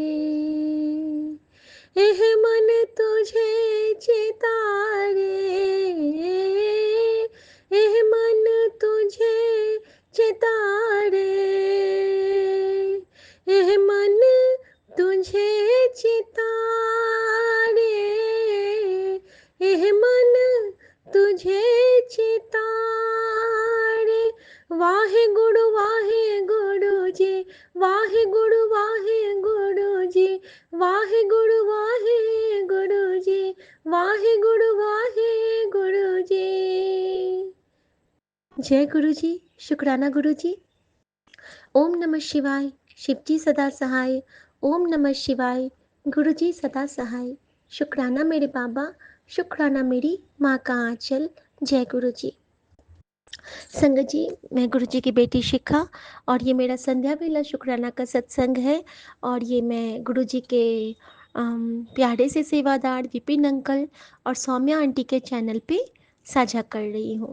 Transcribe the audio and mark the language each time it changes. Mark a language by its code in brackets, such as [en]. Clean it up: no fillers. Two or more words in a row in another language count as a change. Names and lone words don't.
[hi] हे मन तुझे चितारे, हे मन तुझे चितारे, हे मन तुझे चितारे, हे मन तुझे चितारे। वाहे गुरु जी, वाहे गुरु जी, वाहे गुरु जी, वाहे गुरु जी। जय गुरु जी, शुक्राना गुरु जी। ओम नमः शिवाय, शिवजी सदा सहाय। ओम नमः शिवाय, गुरु जी सदा सहाय। शुक्राना मेरे बाबा, शुक्राना मेरी माँ का आंचल। जय गुरु जी। संगत जी, मैं गुरु जी की बेटी शिखा और ये मेरा संध्या बेला शुक्राना का सत्संग है। और ये मैं गुरु जी के प्यारे से सेवादार विपिन अंकल और सौम्या आंटी के चैनल पे साझा कर रही हूँ।